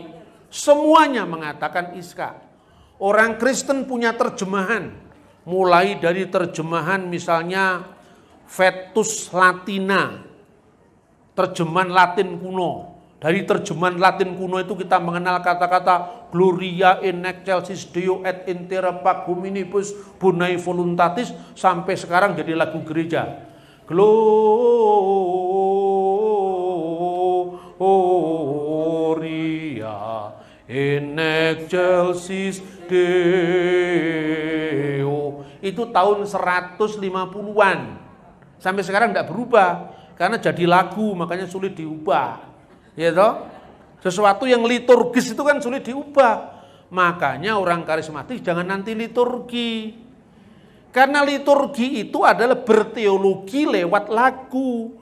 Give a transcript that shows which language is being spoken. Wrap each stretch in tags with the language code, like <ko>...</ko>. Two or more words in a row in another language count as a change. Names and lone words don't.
<id>Semuanya mengatakan Ishak. Orang Kristen punya terjemahan. Mulai dari terjemahan misalnya Vetus Latina. Terjemahan Latin kuno. Dari terjemahan Latin kuno itu kita mengenal kata-kata</id> <la>Gloria in excelsis Deo et in terra pac hominibus bonae voluntatis</la> <id>sampai sekarang jadi lagu gereja.</id> <la>Gloria in excelsis Deo.</la> <id>Itu tahun 150-an. Sampai sekarang tidak berubah. Karena jadi lagu, makanya sulit diubah. Ya toh? Sesuatu yang liturgis itu kan sulit diubah. Makanya orang karismatik jangan nanti liturgi. Karena liturgi itu adalah berteologi lewat lagu.</id>